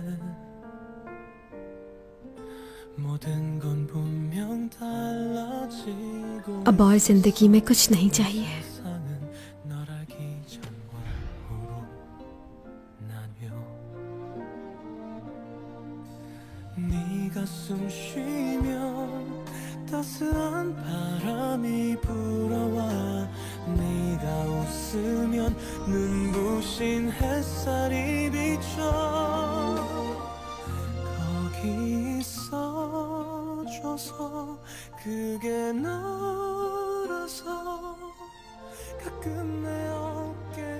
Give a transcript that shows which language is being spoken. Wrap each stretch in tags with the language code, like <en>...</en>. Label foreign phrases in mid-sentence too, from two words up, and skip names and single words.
<ko>모든 건 분명 달라지고</ko> <hi>अब और जिंदगी में कुछ नहीं चाहिए।</hi> <ko>널 알기 전과 후로 나뉘어 네가 숨 쉬면 따스한 바람이 불어와 네가 웃으면 눈부신 햇살이 비춰 거기 있어줘서 그게 너라서 가끔 내 어깨</ko>